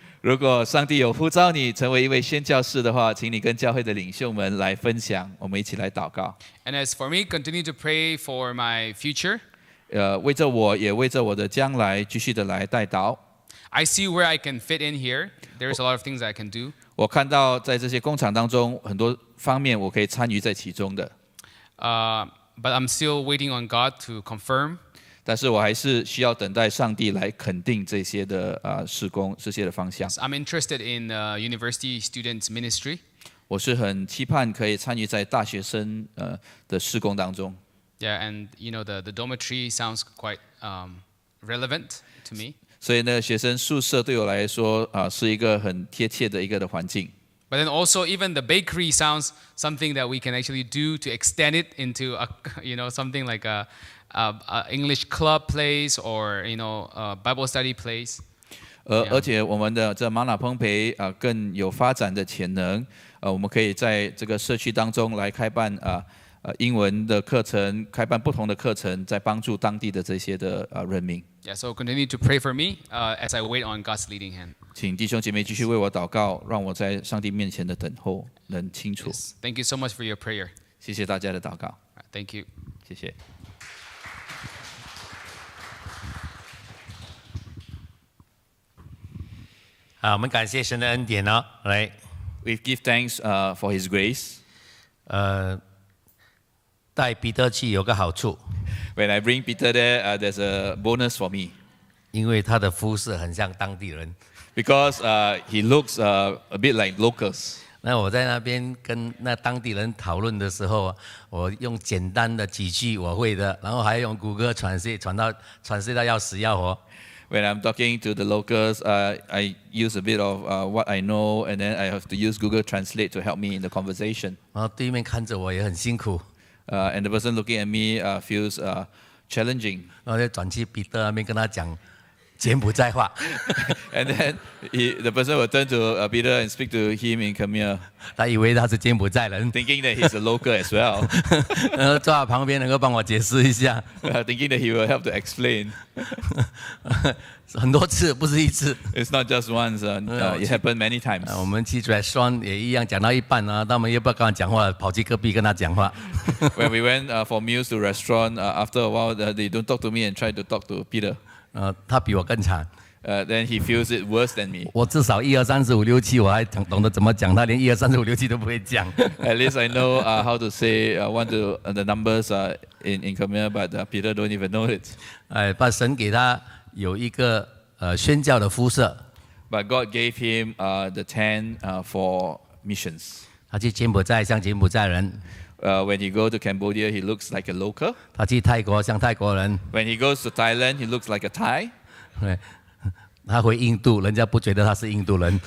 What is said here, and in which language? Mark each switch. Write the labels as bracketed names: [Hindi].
[Chinese] 如果上帝有呼召你成为一位宣教士的话，请你跟教会的领袖们来分享，我们一起来祷告。 [English] And as for me, continue to pray for my future. [Chinese] 为着我，也为着我的将来，继续的来代祷。 [English] I see where I can fit in here. There's a lot of things I can do. [Chinese] 我看到在这些工厂当中，很多方面我可以参与在其中的。 [English] But I'm still waiting on God to confirm. [Chinese] 但是我还是需要等待上帝来肯定这些的事工，这些的方向。 [English] I'm interested in university students ministry. [Chinese] 我是很期盼可以参与在大学生的事工当中。 [English] Yeah, and the dormitory sounds quite relevant to me. [Chinese] 所以呢，学生宿舍对我来说是一个很贴切的一个的环境。 [English] But then also even the bakery sounds something that we can actually do to extend it into something like a English club place or a Bible study place. [Chinese] 而且我们的这玛瑙烹焙更有发展的潜能。我们可以在这个社区当中来开办英文的课程，开办不同的课程，在帮助当地的这些的人民。 [English] Yeah, so continue to pray for me as I wait on God's leading hand. [Chinese] 请弟兄姐妹继续为我祷告，让我在上帝面前的等候能清楚。 [English] Yes. Thank you so much for your prayer. [Chinese] 谢谢大家的祷告， [English] Thank you. [Chinese] 谢谢。好，我们感谢神的恩典哦。来， [English] We give thanks for His grace. [Chinese] 带彼得去有个好处， [English] When I bring Peter there, there's a bonus for me [Chinese] 因为他的肤色很像当地人。 [English] because he looks a bit like locals. [Chinese] 那我在那边跟那当地人讨论的时候，我用简单的几句我会的，然后还用谷歌传译到要死要活。 [English] When I'm talking to the locals, I use a bit of what I know, and then I have to use Google Translate to help me in the conversation. [Chinese] 然后对面看着我也很辛苦， [English] And the person looking at me feels challenging. [Chinese] 然后就转去彼得那边跟他讲柬埔寨话， [English] And then the person will turn to Peter and speak to him in Khmer, [Chinese] 他以为他是柬埔寨人， [English] thinking that he's a local as well, [Chinese] 然后坐在旁边能够帮我解释一下， [English] thinking that he will help to explain. [Chinese] 很多次不是一次。 [English] It's not just once, it happened many times. [Chinese] 我们去 restaurant 也一样，讲到一半啊，他们又不要跟他讲话，跑去隔壁跟他讲话。 [English] When we went for meals to restaurant, after a while they don't talk to me and try to talk to Peter. [Chinese] 他比我更惨， [English] Then he feels it worse than me. [Chinese] 我至少1、2、3、4、5、6、7我还懂得怎么讲，他连1、2、3、4、5、6、7都不会讲。 [English] At least I know how to say one to the numbers in Khmer, but Peter don't even know it. [Chinese] 把神给他有一个宣教的肤色， [English] But God gave him the 10 for missions. [Chinese] 他去柬埔寨像柬埔寨人， [English] When he goes to Cambodia, he looks like a local. [Chinese] 他去泰国像泰国人， [English] When he goes to Thailand, he looks like a Thai. [Chinese] 对，他回印度，人家不觉得他是印度人，